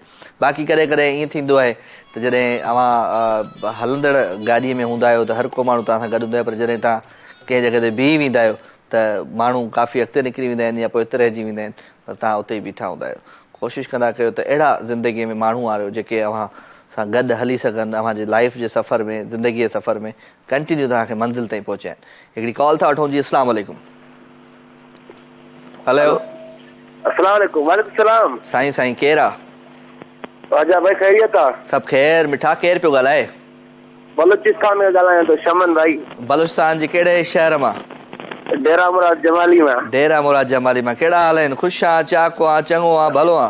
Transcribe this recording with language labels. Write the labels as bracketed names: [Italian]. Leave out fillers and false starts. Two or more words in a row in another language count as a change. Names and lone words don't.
[Sindhi] बाक़ी कॾहिं कॾहिं ईअं थींदो आहे त जॾहिं अवां हलंदड़ गाॾीअ में हूंदा आहियो त हर को माण्हू तव्हां सां गॾु हूंदो आहे, पर जॾहिं तव्हां कंहिं जॻह ते बीह वेंदा आहियो त माण्हू काफ़ी अॻिते निकिरी वेंदा आहिनि या पोइ हिते रहिजी वेंदा आहिनि, पर तव्हां उते ई बीठा हूंदा आहियो। कोशिशि कंदा कयो त अहिड़ा ज़िंदगीअ में माण्हू आहियो जेके अव्हां सां गॾु हली सघनि, अव्हांजे लाइफ जे सफ़र में, ज़िंदगीअ जे सफ़र में कंटिन्यू तव्हांखे मंज़िल ताईं पहुचाइनि। हिकिड़ी कॉल था वठूं जी। [Arabic] السلام عليكم. [Sindhi] हेलो, [Arabic] السلام عليكم عليكم السلام. [Sindhi] साईं केरु आहे? राजा भाई खैरियत आहे? सभु ख़ैर। मिठा, केरु पियो ॻाल्हाए? बलूचिस्तान में ॻाल्हायां थो, शमन भाई। बलूचिस्तान जे कहिड़े शहर मां? डेरा मुराद जमाली मां। डेरा मुराद जमाली मां। कहिड़ा हाल आहिनि? ख़ुशि आहे, चाको आहे, चङो आहे, भलो आहे?